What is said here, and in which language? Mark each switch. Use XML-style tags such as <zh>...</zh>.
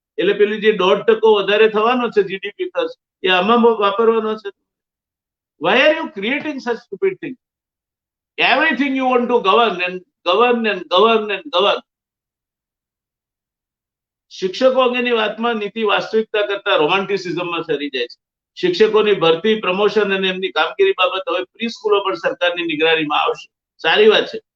<gu>એટલે પેલી જે 1% વધારે થવાનો છે જીડીપી ખર્ચ એ આમાં વાપરવાનો છે.</gu> <en>Why are you creating such stupid things? Everything you want to govern and govern and govern and govern.</en> <gu>શિક્ષકો અંગેની વાતમાં નીતિ વાસ્તવિકતા કરતા રોમાન્ટિસિઝમમાં સરી જાય છે. શિક્ષકોની ભરતી, પ્રમોશન અને એમની કામગીરી બાબત હવે પ્રી સ્કૂલો પણ સરકારની નિગરાનીમાં આવશે. સારી વાત છે.</gu>